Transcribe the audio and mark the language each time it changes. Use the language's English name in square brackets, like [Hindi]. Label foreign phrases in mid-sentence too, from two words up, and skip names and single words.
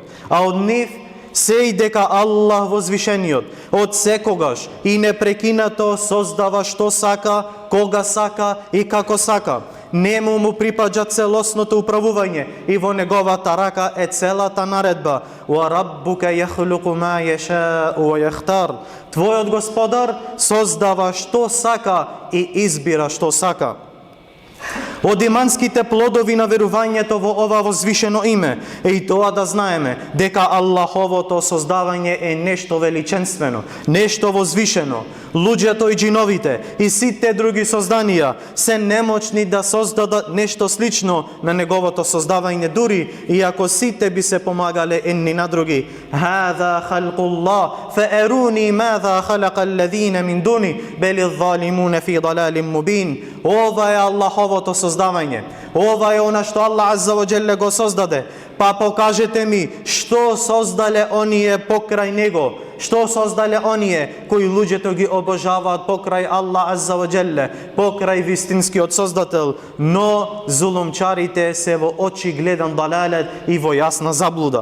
[Macedonian] А од нив се и дека Аллах возвишениот од секогаш и непрекинато создава што сака, кога сака и како сака. Нему му припаѓа целосното управување и во неговата рака е целата наредба. [Arabic] وربك يخلق ما يشاء ويختار. [Macedonian] Твојот Господар создава што сака и избира што сака. Од иманските плодови на верувањето во ова возвишено име е и тоа да знаеме дека Аллаховото создавање е нешто величенствено, нешто возвишено. Луѓето и джиновите и сите други созданија се немочни да создадат нешто слично на неговото создавање, дури и ако сите би се помагале едни на други. [Arabic] هذا خلق الله فأروني ماذا خلق الذين من دونه بل الظالمون في ضلال مبين. [Macedonian] Ова е Аллаховото создавање. Ова е она што Аллах [Arabic] عز وجل [Macedonian] го создаде. Па покажете ми што создале оние покрај него, што создале оние кои луѓето ги обожаваат покрај Аллах [Arabic] عز وجل, [Macedonian] покрај вистинскиот создател, но зулумчарите се во очигледен далалет и во јасна заблуда.